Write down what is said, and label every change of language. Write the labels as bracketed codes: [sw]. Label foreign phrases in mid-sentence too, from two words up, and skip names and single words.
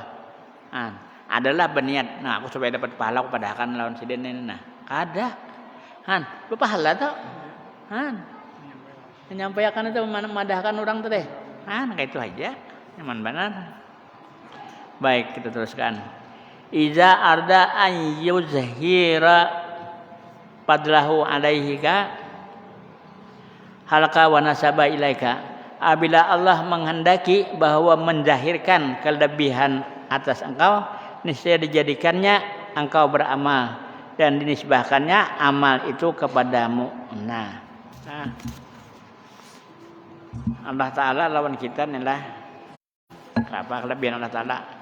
[id] Adalah berniat. [bjn] Nah aku supaya dapat pahala aku padahkan lawan siden ini. Nah ada. Berpahala tuh. Menyampaikan itu memadahkan orang tuh deh. Kayak itu aja. Nyaman benar. Baik, kita teruskan. [ar] إذا أراد أن يظهر فضله عليك خلق و نسب إليك. [id] Apabila Allah menghendaki bahwa menzahirkan kelebihan atas engkau, niscaya dijadikannya engkau beramal dan dinisbahkannya amal itu kepadamu. Nah. [bjn] Allah Ta'ala lawan kita inilah apa kelebihan Allah Ta'ala.